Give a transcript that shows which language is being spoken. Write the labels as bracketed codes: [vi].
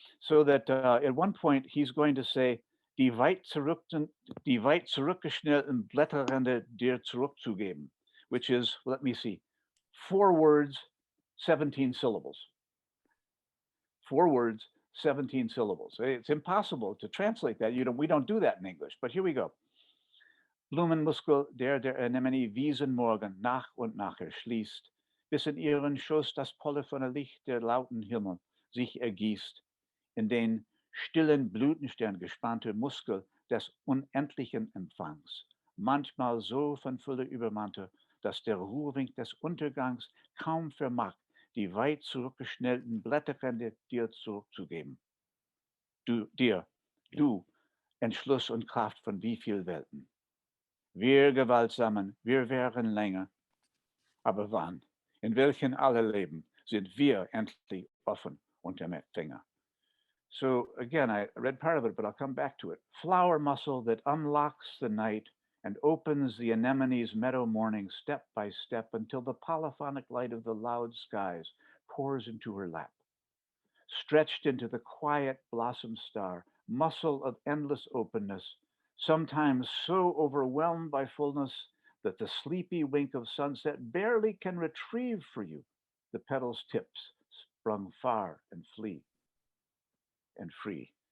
[en] So that at one point he's going to say, [de] die weit zurückgeschnellten Blätterrande dir zurückzugeben, [en] which is, let me see, 4 words, 17 syllables. 4 words, 17 syllables. It's impossible to translate that. We don't do that in English, but here we go. [de] Blumenmuskel, der Anemone Wiesenmorgen nach und nach erschließt, bis in ihren Schoß das polyphone Licht der lauten Himmel sich ergießt, in den stillen Blütenstern gespannte Muskel des unendlichen Empfangs, manchmal so von Fülle übermannte, dass der Ruhrwink des Untergangs kaum vermag, die weit zurückgeschnellten Blätterrande dir zurückzugeben. Du, Entschluss und Kraft von wie viel Welten. Wir gewaltsamen, wir wären länger, aber wann, in welchen alle leben, sind wir endlich offen und der Empfänger. [en] So again, I read part of it, but I'll come back to it. Flower muscle that unlocks the night and opens the anemone's meadow morning step by step until the polyphonic light of the loud skies pours into her lap. stretched into the quiet blossom star, muscle of endless openness, sometimes so overwhelmed by fullness that the sleepy wink of sunset barely can retrieve for you the petal's tips sprung far and flee and free.